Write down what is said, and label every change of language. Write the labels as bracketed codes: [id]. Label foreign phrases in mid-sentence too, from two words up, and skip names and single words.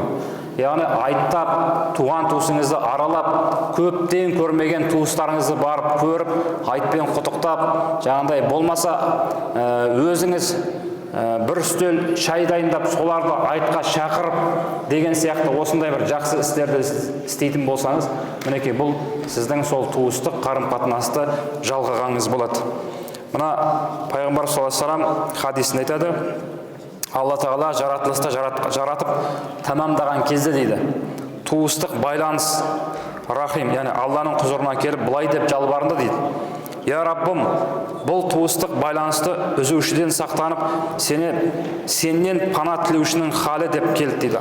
[kk] Яғни айттап, туған туысыңызды аралап, көптен көрмеген туыстарыңызды барып көріп, айтпен құттықтап, жаңағыдай болмаса өзіңіз бір үстел шай дайындап, соларды айтқа шақырып деген сияқты осындай бір жақсы істерді істейтін болсаңыз, мінекей бұл сіздің сол туыстық қарым-қатынасты жалғағаныңыз болады. Мына пайғамбар [ar] صلى الله عليه وسلم [kk] хадисінде айтады, Алла тағала жаратылысты жаратып тамамдаған кезде дейді, туыстық байланыс рахим, яғни Алланың құзырына келіп былай деп жалбарынды дейді. Я Раббым, бұл туыстық байланысты үзушіден сақтанып, сенен пана тілеушінің халі деп келді дейді.